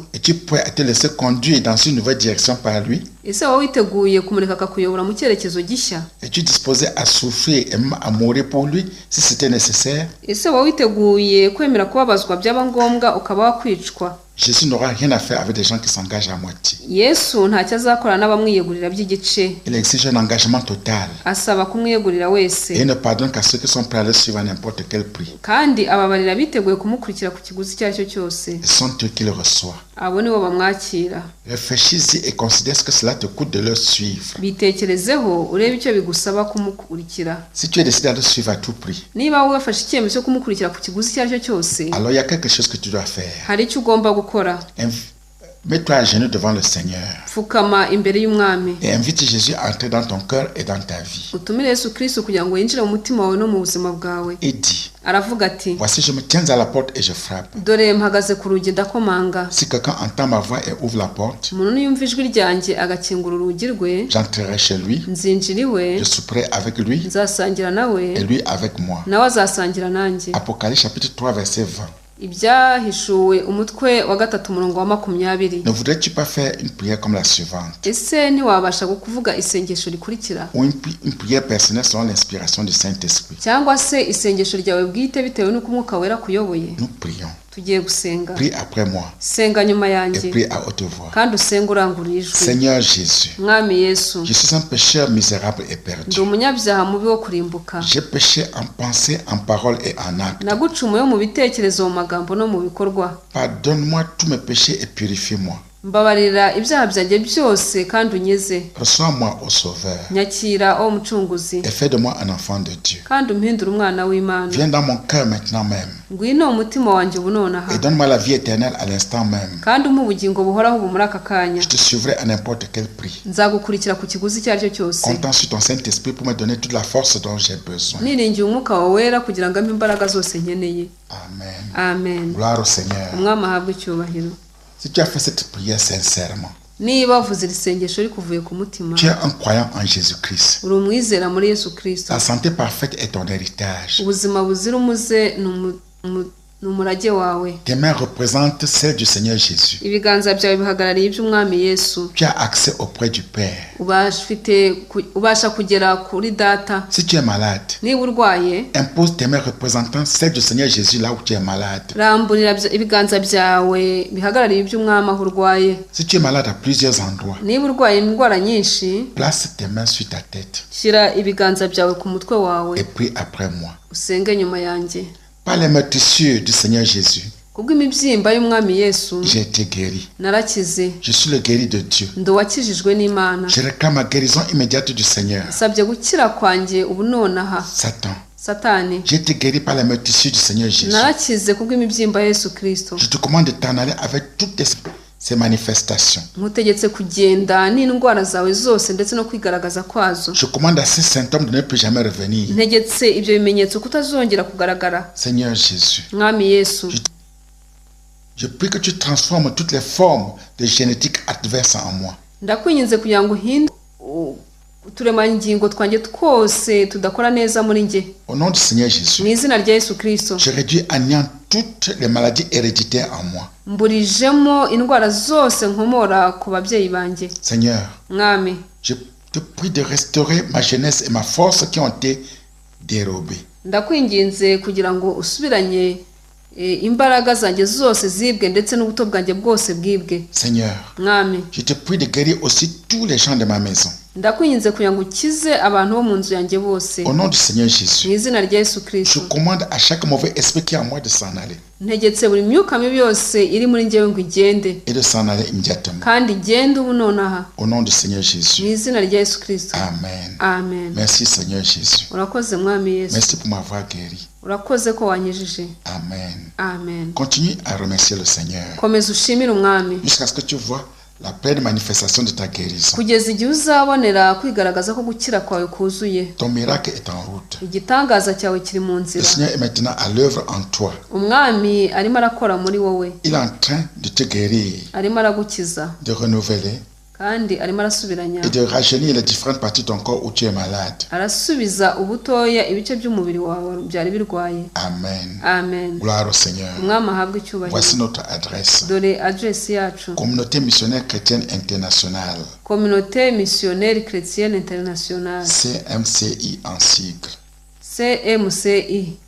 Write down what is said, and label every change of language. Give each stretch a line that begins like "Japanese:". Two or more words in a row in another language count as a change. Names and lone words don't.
French: Es-tu prêt à te laisser conduire dans une nouvelle direction par lui?
Kinyarwanda: Ese waba witeguye kumureka akakuyobora mu cyerekezo gishya?
French: Es-tu disposé à souffrir et même à mourir pour lui si c'était nécessaire?
Kinyarwanda: Ese waba witeguye kwemera kubabazwa byaba ngombwa ukaba wakwicwa?
French: Jésus n'aura rien à faire avec des gens qui s'engagent à moitié.
Kinyarwanda: Yesu ntacyo azakora n'abamwiyegurira by'igice.
French: Il exige un engagement total.
Kinyarwanda: Asaba kumwiyegurira wese.
French: Et il ne pardonne qu'à ceux qui sont prêts à le suivre à n'importe quel prix.
Kinyarwanda: Kandi ababarira biteguye kumukurikira ku kiguzi icyo ari cyo cyose.
French: Ce sont eux qui le reçoivent.
Kinyarwanda: Abo nibo bamwakira.
French: Réfléchis-y et considère ce que cela te coûte de le suivre.
Kinyarwanda: Bitekerezeho urebe icyo bigusaba kumukurikira.
French: Si tu es décidé à le suivre à tout prix,
Kinyarwanda: Niba wafashe icyemezo cyo kumukurikira ku kiguzi icyo ari cyo cyose,
French: alors il y a quelque chose que tu dois faire.
Kinyarwanda: hari icyo ugomba gukora.
French: Mets-toi à genoux devant le Seigneur
Kinyarwanda: Pfukama imbere y'umwami.
French: et invite Jésus à entrer dans ton cœur et dans ta vie.
Kinyarwanda: Utumire Yesu Kristo kugira ngo yinjire mu mutima wawe no mu buzima bwawe.
French: Et dis,
Kinyarwanda: Aravuga ati,
French: voici je me tiens à la porte et je frappe.
Kinyarwanda: dore mpagaze ku rugi ndakomanga.
French: Si quelqu'un entend ma voix et ouvre la porte,
Kinyarwanda: Umuntu niyumva ijwi ryanjye agakingura urugi rwe,
French: j'entrerai chez lui,
Kinyarwanda: nzinjira iwe,
French: je souperai avec lui
Kinyarwanda: nzasangira nawe,
French: et lui avec moi.
Kinyarwanda: nawe azasangira nanjye.
French: Apocalypse chapitre 3 verset 20.
Kinyarwanda: Ibyahishuwe umutwe wa 3 umurongo wa 20.
French: Ne voudrais-tu pas faire une prière comme la suivante
Kinyarwanda: Ese ntiwabasha kuvuga isengesho rikurikira,
French: ou une prière personnelle selon l'inspiration du Saint-Esprit?
Kinyarwanda: cyangwa se isengesho ryawe bwite bitewe n'uko Umwuka Wera kuyoboye?
French: Nous prions.
Kinyarwanda: tugiye gusenga.
French: Prie après moi
Kinyarwanda: Senga nyuma
French: et
Kinyarwanda: yanjye
French: prie à haute voix.
Kinyarwanda: kandi usenga urangurura ijwi.
French: Seigneur Jésus,
Kinyarwanda: Mwami Yesu,
French: je suis un pécheur misérable et
Kinyarwanda: ndi
French: perdu.
Kinyarwanda: umunyabyaha mubi wo kurimbuka.
French: J'ai péché en pensée, en parole et en acte.
Kinyarwanda: Nagucumuyeho mu bitekerezo, mu magambo no mu bikorwa.
French: Pardonne-moi tous mes péchés et purifie-moi.
Kinyarwanda: Mbabarira ibyaha byanjye byose kandi unyeze.
French: Reçois-moi au Sauveur
Kinyarwanda: Nyakira o mucunguzi
French: et fais de moi un enfant de Dieu.
Kinyarwanda: kandi umpindure umwana w'Imana.
French: Viens dans mon cœur maintenant même
Kinyarwanda: Ngwino umutima wanjye ubu nonaha
French: et donne-moi la vie éternelle à l'instant même.
Kinyarwanda: kandi umpe ubugingo buhoraho ubu muri aka kanya.
French: Je te suivrai à n'importe quel prix.
Kinyarwanda: Nzagukurikira ku kiguzi icyo ari cyo cyose.
French: Comptant sur ton Saint-Esprit pour me donner toute la force dont j'ai besoin.
Kinyarwanda: Niringiye umwuka wawe wera kugira ngo ampe imbaraga zose nkeneye.
French: Amen.
Kinyarwanda: Amen.
French: Gloire au Seigneur.
Kinyarwanda: Umwami ahabwe icyubahiro.
French: Si tu as fait cette prière sincèrement,
Kinyarwanda: Niba wavuze iri sengesho rikuvuye ku mutima,
French: tu es un croyant en Jésus-Christ.
Kinyarwanda: uri umwizera muri Yesu Kristo.
French: La santé parfaite est ton héritage.
Kinyarwanda: Ubuzima buzira umuze ni umurage wawe.
French: Tes mains représentent celles du Seigneur Jésus.
Kinyarwanda: Ibiganza byawe bihagarariye iby'umwami Yesu.
French: Tu as accès auprès du Père.
Kinyarwanda: Ubasha kugera kuri data.
French: Si tu es malade,
Kinyarwanda: Niba urwaye,
French: impose tes mains représentant celles du Seigneur Jésus là où tu es malade.
Kinyarwanda: ramburira ibiganza byawe bihagarariye iby'umwami aho urwaye.
French: Si tu es malade à plusieurs endroits,
Kinyarwanda: Niba urwaye indwara nyinshi,
French: place tes mains sur ta tête
Kinyarwanda: shyira ibiganza byawe ku mutwe wawe,
French: et prie après moi.
Kinyarwanda: usenge nyuma yanjye.
French: Par les meurtrissures du Seigneur Jésus,
Kinyarwanda: Kubw'imibyimba y'umwami Yesu,
French: j'ai été guéri.
Kinyarwanda: narakize.
French: Je suis le guéri de Dieu.
Kinyarwanda: Ndi uwakijijwe n'Imana.
French: Je réclame la guérison immédiate du Seigneur.
Kinyarwanda: Sabye gukira kwanjye ubu nonaha.
French: Satan,
Kinyarwanda: Satani,
French: j'ai été guéri par les meurtrissures du Seigneur Jésus.
Kinyarwanda: narakize kubw'imibyimba ya Yesu Kristo.
French: Je te commande de t'en aller avec toutes ces manifestations.
Kinyarwanda: Nkutegetse kugenda n'indwara zawe zose ndetse no kwigaragaza kwazo.
French: Je commande à ces symptômes de ne plus jamais revenir.
Kinyarwanda: Ntegetse ibyo bimenyetso kutazongera kugaragara.
French: Seigneur Jésus,
Kinyarwanda: Mwami Yesu,
French: je prie que tu transformes toutes les formes de génétique adverse en moi.
Kinyarwanda: ndakwinginze kugira ngo uhinde uturemangingo twanjye twose tudakora neza muri njye.
French: Au nom du Seigneur
Kinyarwanda: Mu
French: Jésus,
Kinyarwanda: izina rya Yesu Kristo,
French: je réduis à néant toutes les maladies héréditaires en moi.
Kinyarwanda: mburijemo indwara zose nkomora ku babyeyi banjye.
French: Seigneur,
Kinyarwanda: Mwami,
French: je te prie de restaurer ma jeunesse et ma force qui ont été dérobées.
Kinyarwanda: ndakwinginze kugira ngo usubiranye imbaraga zanjye zose zibwe ndetse n'ubuto bwanjye bwose bwibwe.
French: Seigneur,
Kinyarwanda: Mwami,
French: je te prie de guérir aussi tous les gens de ma maison.
Kinyarwanda: ndakwinginze kugira ngo ukize abantu bo mu nzu yanjye bose.
French: Au nom du Seigneur
Kinyarwanda: Mu
French: Jésus,
Kinyarwanda: izina rya Yesu
French: je
Kinyarwanda: Kristo,
French: commande à chaque mauvais esprit qui est en moi de s'en aller
Kinyarwanda: ntegetse buri myuka mibi yose iri muri njyewe ngo igende
French: et de s'en aller immédiatement.
Kinyarwanda: kandi igende ubu nonaha.
French: Au nom du Seigneur
Kinyarwanda: Mu
French: Jésus.
Kinyarwanda: izina rya Yesu Kristo.
French: Amen.
Kinyarwanda: Amen.
French: Merci Seigneur Jésus.
Kinyarwanda: Urakoze Mwami Yesu.
French: Merci pour m'avoir guéri.
Kinyarwanda: Urakoze ko wanyijije.
French: Amen.
Kinyarwanda: Amen.
French: Continue à remercier le Seigneur
Kinyarwanda: Komeza ushimire umwami
French: jusqu'à ce que tu vois la pleine manifestation de ta guérison.
Kinyarwanda: kugeza igihe uzabonera kwigaragaza ko gukira kwawe kuzuye.
French: Ton miracle est en route.
Kinyarwanda: Igitangaza cyawe kiri mu
French: Le
Kinyarwanda: nzira.
French: Seigneur est maintenant à l'œuvre en toi.
Kinyarwanda: Umwami arimo arakora muri wowe,
French: Il est en train de te guérir,
Kinyarwanda: arimo aragukiza
French: de renouveler
Kinyarwanda: kandi arimo arasubiranya,
French: et de rajeunir les différentes parties de ton corps où tu es malade.
Kinyarwanda: arasubiza ubutoya ibice by'umubiri wawe byari birwaye.
French: Amen.
Kinyarwanda: Amen.
French: Gloire au Seigneur.
Kinyarwanda: Umwami ahabwe icyubahiro.
French: Voici notre adresse.
Kinyarwanda: Dore adresi yacu:
French: Communauté missionnaire chrétienne internationale,
Kinyarwanda: Communauté missionnaire chrétienne internationale,
French: CMCI en sigle.
Kinyarwanda: CMCI.